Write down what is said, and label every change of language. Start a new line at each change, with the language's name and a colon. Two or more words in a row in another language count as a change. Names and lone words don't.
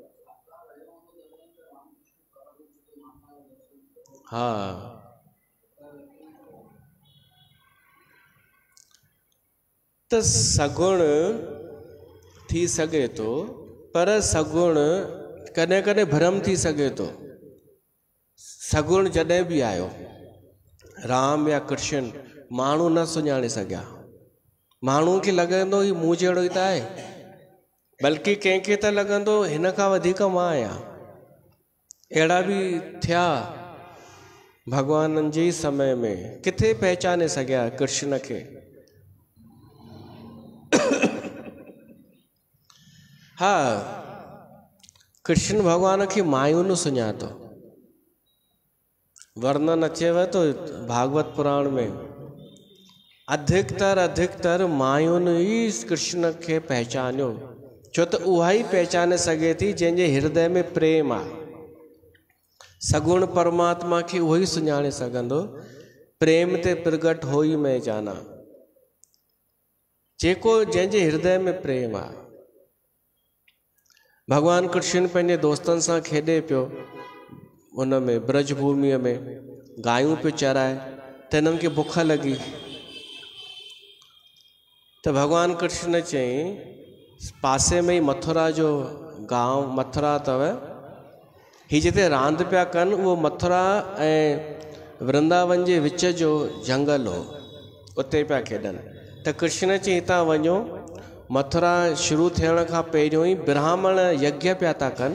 Sindhi: हा त सगुण थी सघे थो पर सगुण कॾहिं कॾहिं भ्रम थी सघे थो। सगुण जॾहिं भी आयो राम या कृष्ण माण्हू न सुञाणे सघिया। माण्हू खे लॻंदो ही मूं जहिड़ो ई त आहे, बल्कि कंहिंखे त लॻंदो हिन खां वधीक मां आहियां। अहिड़ा भी थिया भगवाननि जे समय में, किथे पहचाने सघिया कृष्ण खे। हा कृष्ण भगवान खे मायूं सुञातो। वर्णन अचेव तो भागवत पुराण में अधिकतर मायुनि ई कृष्ण खे पहचानियो, छो त उहा ई पहचाने सघे थी जंहिंजे हृदय में प्रेम आहे। सगुण परमात्मा खे उहो ई सुञाणे सघंदो।
Awadhi: प्रेम ते प्रगट हो ई मैं जाना,
Sindhi: जेको जंहिंजे हृदय में प्रेम आहे। भगवान कृष्ण पंहिंजे दोस्तनि सां खेॾे पियो उन में ब्रज भूमिअ में, गायूं पियो चराए त हिननि खे बुख लॻी। त भगवान कृष्ण चई पासे में ही मथुरा जो गांव मथुरा अथव, ही जिते रांदि पिया कनि उहो मथुरा ऐं वृंदावन जे विच जो जंगल हो, उते पिया खेॾनि। त कृष्ण चई हितां वञो। मथुरा शुरू थियण खां पहिरियों ई ब्राह्मण यज्ञ पिया था कनि।